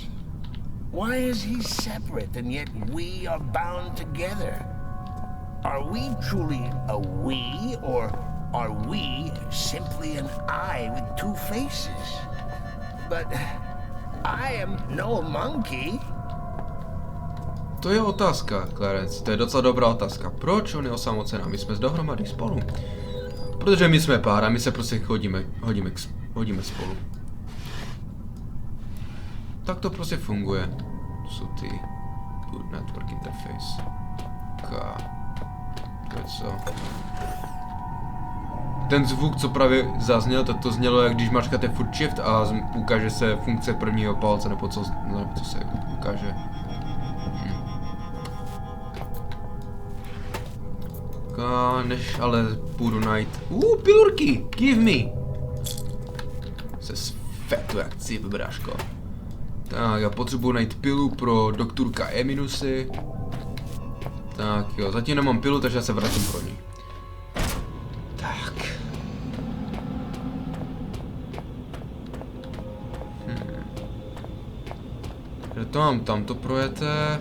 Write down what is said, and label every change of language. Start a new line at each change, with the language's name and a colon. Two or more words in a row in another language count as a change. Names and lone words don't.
English: Why is he separate and yet we are bound together? Are we truly a we, or are we simply an I with two faces? But I am no monkey.
Czech: To je otázka, Clarence, to je docela dobrá otázka. Proč on je osamocená? My jsme dohromady spolu. Protože my jsme pár a my se prostě hodíme spolu. Tak to prostě funguje. To jsou ty
English: Good Network Interface.
Czech: To je co? Ten zvuk, co právě zazněl, tak to znělo, jak když mačkáte furt shift a ukáže se funkce prvního palce, nebo co se ukáže. Než ale půjdu najít... pilurky!
English: Give me!
Czech: Se sfetu jak cip, bráško. Tak, já potřebuji najít pilu pro doktorka E-minusy. Tak jo, zatím nemám pilu, takže já se vrátím pro ní. Tak. Takže to mám, tam to projete.